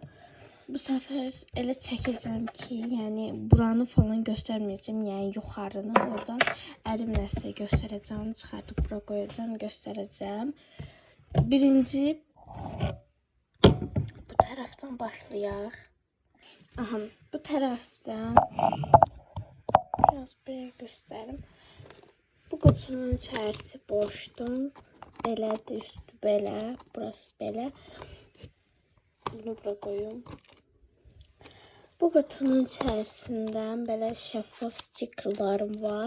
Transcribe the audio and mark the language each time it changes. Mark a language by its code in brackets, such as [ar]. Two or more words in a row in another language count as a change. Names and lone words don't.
[az] Bu səfər elə çəkəcəm ki, yəni buranı falan göstərməyəcəm, yəni yuxarını. Oradan əlimlə sizə göstərəcəm, çıxardıb bura qoyacağam, göstərəcəm. Birinci taraftan başlayaq. Aha, [tr] bu taraftan biraz böyle gösterim. Bu kutunun içerisi boşdu. [az] Belədir, üstü belə, burası belə. [tr] Bunu bura koyum. Bu kutunun içerisinden böyle şeffaf stikerlarım var.